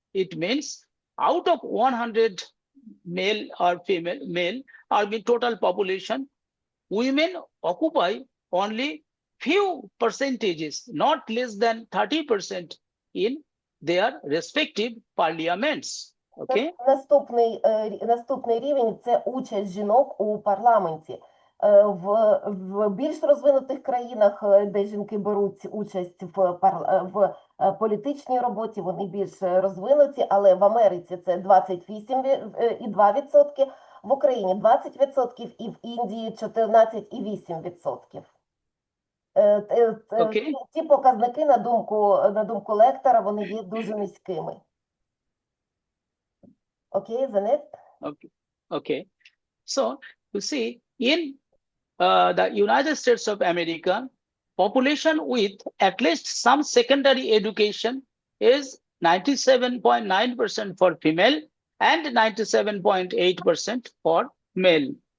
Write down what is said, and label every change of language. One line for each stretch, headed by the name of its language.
English: It means out of 100 male or female, or the total population, women occupy only few percentages, not less than 30% in their respective parliaments. Okay?
Ukrainian: Наступний рівень – це участь жінок у парламенті. В більш розвинутих країнах, де жінки беруть участь в політичній роботі, вони більш розвинуті, але в Америці це 28,2%, в Україні 20% і в Індії 14,8%.
English: Okay.
Ukrainian: Ці показники, на думку лектора, вони є дуже низькими.
English: Okay, the next. Okay. So, you see, in the United States of America, population with at least some secondary education is 97.9% for female and 97.8% for male.